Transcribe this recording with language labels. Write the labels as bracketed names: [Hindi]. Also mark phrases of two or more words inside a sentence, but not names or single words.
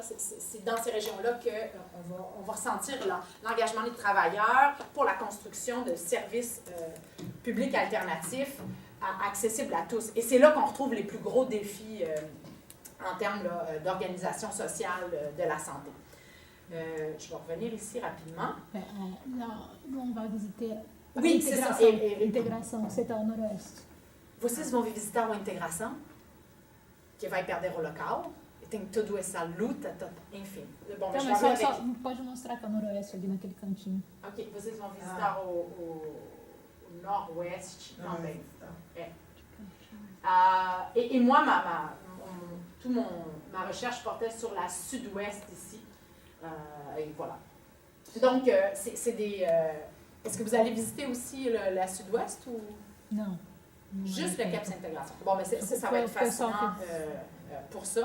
[French] C'est dans ces régions-là qu'on va ressentir l'engagement des travailleurs pour la construction de services publics alternatifs accessibles à tous. Et c'est là qu'on retrouve les plus gros défis en termes d'organisation sociale de la santé. Je vais revenir ici rapidement. Là, nous, on va visiter oui, c'est ça. Integração, c'est au noroeste. [Portuguese] Vocês vão visitar a integração, que vai perder o local, e tem toda essa luta, enfim. Bom, Então, mas só pode mostrar que é o noroeste ali naquele cantinho. Ok, vocês vão visitar o noroeste também. [French] Et moi, ma recherche portait sur la sud-ouest ici. Et voilà. Donc, c'est des... est-ce que vous allez visiter aussi la sud-ouest ou... Non. Juste le CAPS Intégration. Bon, mais ça va être fascinant pour ça.